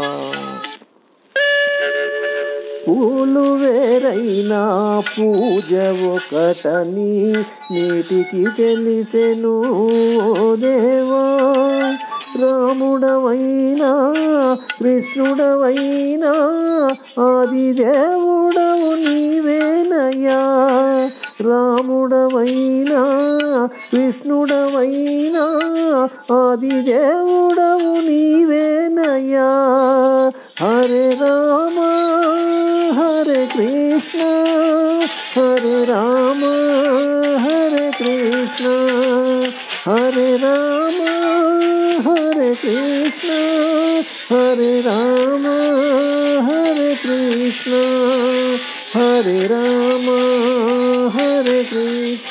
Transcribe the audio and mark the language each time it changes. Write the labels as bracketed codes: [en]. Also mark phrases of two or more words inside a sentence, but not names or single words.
[te] పూలు వేరైనా పూజ ఒకటని నీటికి తెలిసెను ఓ దేవా రాముడవైనా కృష్ణుడవైనా ఆది దేవుడవు నీవేనయ్యా రాముడవైనా కృష్ణుడవైనా ఆది దేవుడవు [sa] నీవేనయ్యా హరే రామ హరే కృష్ణ హరే రామ హరే కృష్ణ హరే రామ హరే కృష్ణ హరే రామ హరే కృష్ణ హరే రామ హరే కృష్ణ